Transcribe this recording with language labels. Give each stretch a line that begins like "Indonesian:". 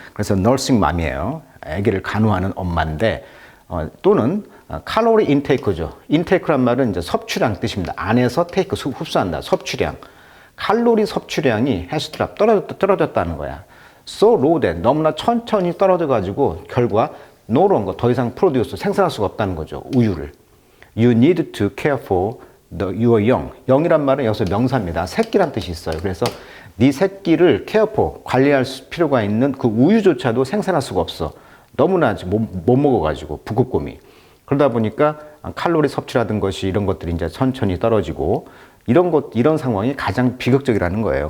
Korean: 그래서
English: nursing mom
Korean: 이에요. 아기를 간호하는 엄마인데, 또는 칼로리 인테이크죠. 인테이크란 말은 이제 섭취량 뜻입니다. 안에서 테이크 흡수한다. 섭취량. 칼로리 섭취량이
English: has dropped,
Korean: 떨어졌다는 거야.
English: So low that
Korean: 너무나 천천히 떨어져가지고 결과
English: no longer
Korean: 더 이상 프로듀스 생산할 수가 없다는 거죠. 우유를.
English: You need to care for your young.
Korean: young이란 말은 여기서 명사입니다. 새끼란 뜻이 있어요. 그래서 네 새끼를
English: care for
Korean: 관리할 필요가 있는 그 우유조차도 생산할 수가 없어. 너무나 못 먹어가지고 북극곰이. 그러다 보니까 칼로리 섭취라든 것이 이런 것들이 이제 천천히 떨어지고 이런 상황이 가장 비극적이라는 거예요.